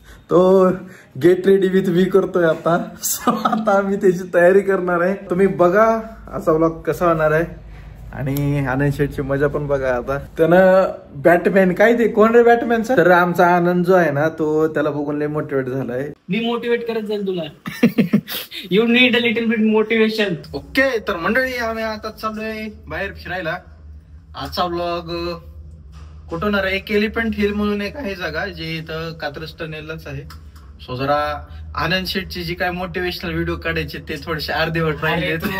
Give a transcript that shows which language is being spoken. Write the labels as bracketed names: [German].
[Marathi] तो [English] get ready with me [Marathi] करतोय आता. सो आता मी त्याची तयारी करणार आहे. तुम्ही बघा असा ब्लॉग कसा होणार आहे आणि आनंद शेठची मजा पण बघा. आता त्यानं बॅटमॅन काय ते कोण रे बॅटमॅनचा, तर आमचा आनंद जो आहे ना तो त्याला बघून लय मोटिवेट झालाय. मी मोटिवेट करत जाईल तुला. [English] You need a little bit motivation. [Marathi] Okay तर मंडळी आम्ही आता चाललोय बाहेर फिरायला. आजचा ब्लॉग कुठून आहे? एक एलिफंट हिल म्हणून एक आहे जागा जी इथं कात्रज टनेललाच आहे. सो जरा आनंद शेठची जी काय मोटिवेशनल व्हिडिओ काढायचे ते थोडेसे अर्धेवट राहिले.